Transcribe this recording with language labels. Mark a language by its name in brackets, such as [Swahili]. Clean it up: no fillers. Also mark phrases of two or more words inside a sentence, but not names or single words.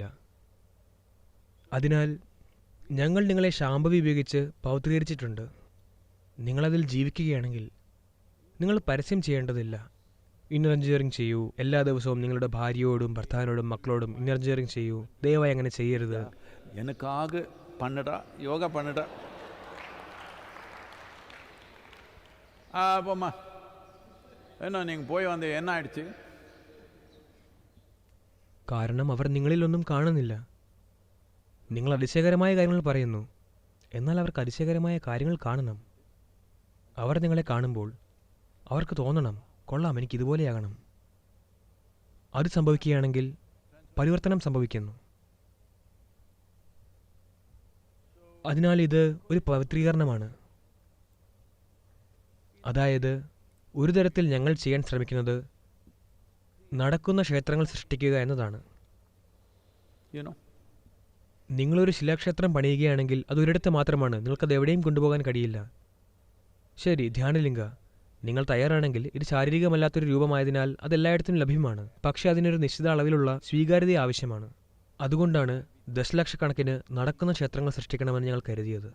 [Malayalam] അതിനാൽ ഞങ്ങൾ നിങ്ങളെ ശാംഭവി ഉപയോഗിച്ച് പൗത്രീകരിച്ചിട്ടുണ്ട്. നിങ്ങളതിൽ ജീവിക്കുകയാണെങ്കിൽ നിങ്ങൾ പരസ്യം ചെയ്യേണ്ടതില്ല. ഇന്നർ എഞ്ചിനീയറിംഗ് ചെയ്യൂ, എല്ലാ ദിവസവും നിങ്ങളുടെ ഭാര്യയോടും ഭർത്താവിനോടും മക്കളോടും ഇന്നർ എഞ്ചിനീയറിംഗ് ചെയ്യൂ, ദയവായി അങ്ങനെ ചെയ്യരുത്. [Tamil] எனக்காக பண்ணுடா, யோகா பண்ணுடா. போம்மா, என்ன நீங்கள் போய் வந்து என்ன ஆயிடுச்சு? [Malayalam] കാരണം അവർ നിങ്ങളിലൊന്നും കാണുന്നില്ല. നിങ്ങൾ അതിശയകരമായ കാര്യങ്ങൾ പറയുന്നു. എന്നാൽ അവർക്ക് അതിശയകരമായ കാര്യങ്ങൾ കാണണം. അവർ നിങ്ങളെ കാണുമ്പോൾ അവർക്ക് തോന്നണം, കൊള്ളാം, എനിക്കിതുപോലെയാകണം. അത് സംഭവിക്കുകയാണെങ്കിൽ പരിവർത്തനം സംഭവിക്കുന്നു. അതിനാൽ ഇത് ഒരു പവിത്രീകരണമാണ്. അതായത് ഒരു തരത്തിൽ ഞങ്ങൾ ചെയ്യാൻ ശ്രമിക്കുന്നത് നടക്കുന്ന ക്ഷേത്രങ്ങൾ സൃഷ്ടിക്കുക എന്നതാണ്. [English] You know, [Malayalam] നിങ്ങളൊരു ശിലാക്ഷേത്രം പണിയുകയാണെങ്കിൽ അത് ഒരിടത്ത് മാത്രമാണ്, നിങ്ങൾക്കത് എവിടെയും കൊണ്ടുപോകാൻ കഴിയില്ല. ശരി, ധ്യാനലിംഗ, നിങ്ങൾ തയ്യാറാണെങ്കിൽ ഇത് ശാരീരികമല്ലാത്തൊരു രൂപമായതിനാൽ അത് എല്ലായിടത്തും ലഭ്യമാണ്. പക്ഷേ അതിനൊരു നിശ്ചിത അളവിലുള്ള സ്വീകാര്യത ആവശ്യമാണ്. അതുകൊണ്ടാണ് ദശലക്ഷക്കണക്കിന് നടക്കുന്ന ക്ഷേത്രങ്ങൾ സൃഷ്ടിക്കണമെന്ന് ഞങ്ങൾ കരുതിയത്.